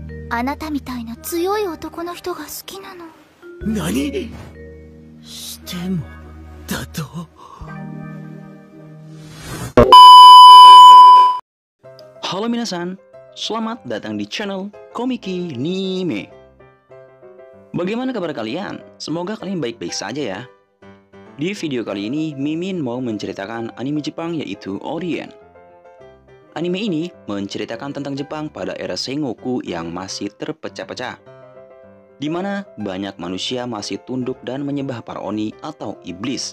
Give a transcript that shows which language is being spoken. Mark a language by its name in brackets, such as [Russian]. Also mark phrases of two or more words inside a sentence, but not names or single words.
[Japanese] あなたみたいな強い男の人が好きなの。何してもだと。 [Indonesian] Halo minasan, selamat datang di channel Komiki Nime. Bagaimana kabar kalian? Semoga kalian baik-baik saja ya. Di video kali ini, Mimin mau menceritakan anime Jepang yaitu Orient. Anime ini menceritakan tentang Jepang pada era Sengoku yang masih terpecah-pecah, di mana banyak manusia masih tunduk dan menyembah para oni atau iblis.